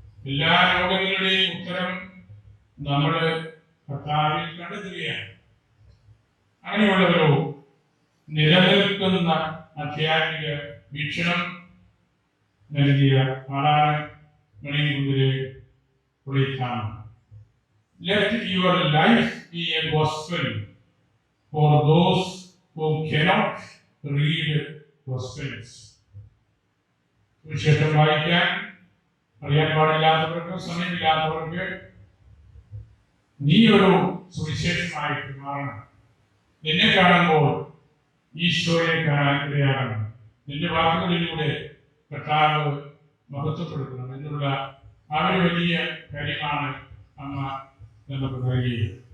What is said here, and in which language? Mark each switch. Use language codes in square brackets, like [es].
[ml] എല്ലാ രോഗങ്ങളുടെയും ഉത്തരം നമ്മൾ കർത്താവിൽ കണ്ടെത്തുകയാണ്. അങ്ങനെയുള്ളവരോ നിലനിൽക്കുന്ന ആധ്യാത്മിക വീക്ഷണം നൽകിയ ആളാണ് മണിക്കുന്നിലെ പുള്ളിക്കാണ്. [en] Let your life be a gospel for those who cannot read gospels. [ml] വിശേഷം വായിക്കാൻ അറിയാൻ പാടില്ലാത്തവർക്ക്, സമയമില്ലാത്തവർക്ക് നീ ഒരു സുവിശേഷമായിട്ട് മാറണം. നിന്നെ കാണുമ്പോൾ ഈശോയെ കാണാൻ ഇടയാകണം. നിന്റെ വാക്കുകളിലൂടെ കർത്താവ് മഹത്വപ്പെടുത്തണം എന്നുള്ള ആ ഒരു വലിയ കാര്യമാണ് അമ്മ നമുക്ക് നൽകിയത്.